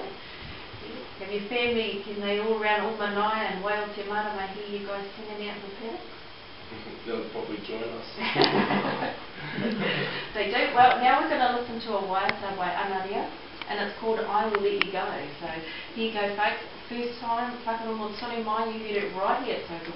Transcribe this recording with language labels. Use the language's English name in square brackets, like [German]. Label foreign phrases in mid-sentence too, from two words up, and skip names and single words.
[English] Have your family, can they all around Omanai and Waio Te Marama hear you guys singing out in the paddocks? They'll probably join us. They do. Well, now we're going to listen to a waiata by Anaria, and it's called I Will Let You Go. So here you go, folks. First time, [Māori] whakarongo tonu mai, [English] you heard it right here at Tautoko.